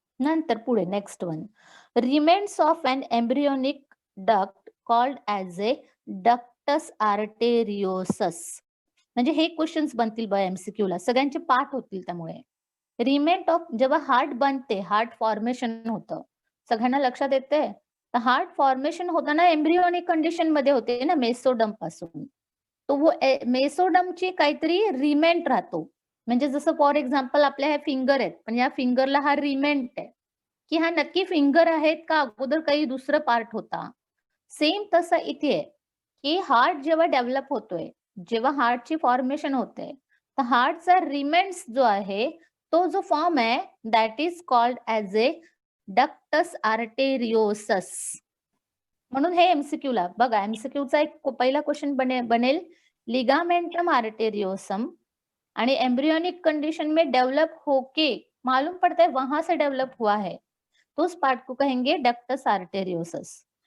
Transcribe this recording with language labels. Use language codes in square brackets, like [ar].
[mr] नंतर पुढे [en] Next one, remains of an embryonic duct called as a ductus arteriosus. [mr] म्हणजे हे क्वेश्चन्स बनतील बघा एमसीक्यू ला, सगळ्यांचे पाठ होतील त्यामुळे. रिमेंट ऑफ, जेव्हा हार्ट बनते, हार्ट फॉर्मेशन होतं, सगळ्यांना लक्षात येते? तर हार्ट फॉर्मेशन होताना एम्ब्रियोनिक कंडिशन मध्ये होते ना, मेसोडम पासून. तो वो मेसोडमची काहीतरी रिमेंट राहतो. म्हणजे जसं फॉर एक्झाम्पल आपल्या ह्या फिंगर आहेत, पण या फिंगरला हा रिमेंट आहे, की हा नक्की फिंगर आहेत का अगोदर काही दुसरं पार्ट होता. सेम तसं इथे आहे, की हार्ट जेव्हा डेव्हलप होतोय, जेव्हा हार्टची फॉर्मेशन होते, तर हार्टचा रिमेंट्स जो आहे, तो जो फॉर्म आहे, [en] That is called as a ductus arteriosus. [mr] म्हणून हे एमसीक्यू ला बघा, एमसीक्यूचा एक पहिला क्वेश्चन बनेल लिगामेंटम आर्टेरियोसम, आणि [hi] एम्ब्रियोनिक कंडीशन में डेवलप होके मालूम पड़ता है वहां से डेवलप हुआ है, तो उस पार्ट को कहेंगे डक्टस आर्टेरियोसस.